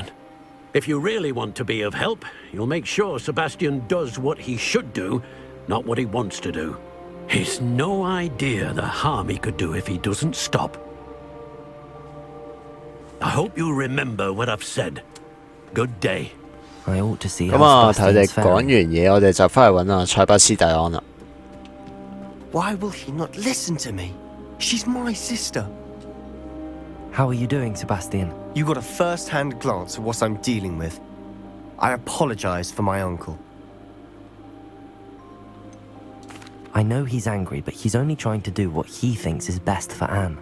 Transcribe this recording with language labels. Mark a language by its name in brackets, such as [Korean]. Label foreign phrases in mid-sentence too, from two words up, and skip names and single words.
[English] If you really want to be of help, you'll make sure Sebastian does what he should do, not what he wants to do. He's no idea the harm he could do if he doesn't stop. I hope you'll remember what I've said. Good day. I ought to see [Cantonese] 咁啊， [English] how [Cantonese] 睇佢哋 [English] Sebastian's [Cantonese] 講完 [English] faring. [Cantonese] 嘢，我哋就翻去揾阿塞巴斯蒂安啦。 [English] Why will he not listen to me? She's my sister. How are you doing, Sebastian? You got a first-hand glance at what I'm dealing with. I apologize for my uncle. I know he's angry, but he's only trying to do what he thinks is best for Anne.